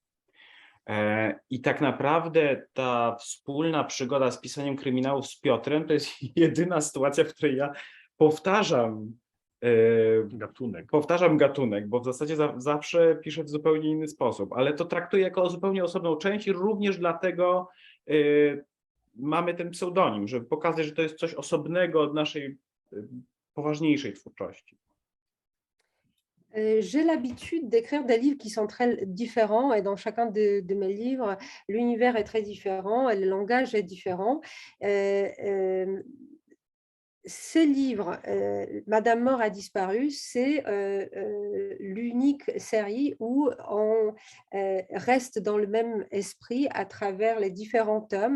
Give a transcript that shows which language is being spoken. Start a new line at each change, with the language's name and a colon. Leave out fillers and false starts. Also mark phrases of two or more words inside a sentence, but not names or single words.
Polish: I tak naprawdę ta wspólna przygoda z pisaniem kryminałów z Piotrem to jest jedyna sytuacja, w której ja powtarzam gatunek, bo w zasadzie zawsze piszę w zupełnie inny sposób, ale to traktuję jako zupełnie osobną część i również dlatego mamy ten pseudonim, żeby pokazać, że to jest coś osobnego od naszej poważniejszej twórczości.
French: J'ai l'habitude d'écrire des livres qui sont très différents et dans chacun de mes livres, l'univers est très différent et le langage est différent. Ces livres, Madame Mort a disparu, c'est l'unique série où on reste dans le même esprit à travers les différents tomes.